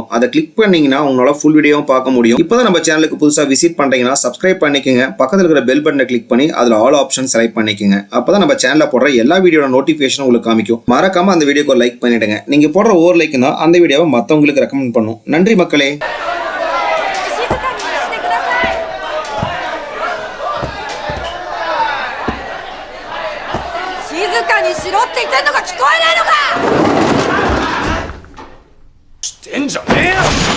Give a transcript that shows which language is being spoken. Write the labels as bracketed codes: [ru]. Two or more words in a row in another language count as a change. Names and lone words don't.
[ta] அதை கிளிக் பண்ணீங்கன்னா உங்களால [en] full video [ta] பார்க்க முடியும். இப்போதான் நம்ம சேனலுக்கு புதுசா விசிட் பண்றீங்கன்னா சப்ஸ்கிரைப் பண்ணிக்கங்க. பக்கத்துல இருக்கிற [en] bell button [ta] கிளிக் பண்ணி அதுல [en] all option select [ta] பண்ணிக்கங்க. அப்பதான் நம்ம சேனல்ல போடுற எல்லா வீடியோட நோட்டிபிகேஷன் உங்களுக்கு காமிக்கும். மறக்காம அந்த வீடியோக்கு லைக் பண்ணிடுங்க. நீங்க போடுற ஒவ்வொரு லைக் தான் அந்த வீடியோவை மத்தவங்களுக்கு ரெக்கமெண்ட் பண்ணும். நன்றி மக்களே. [ja] 静かにしろって言ってんのか聞こえないのか。してんじゃねえよ。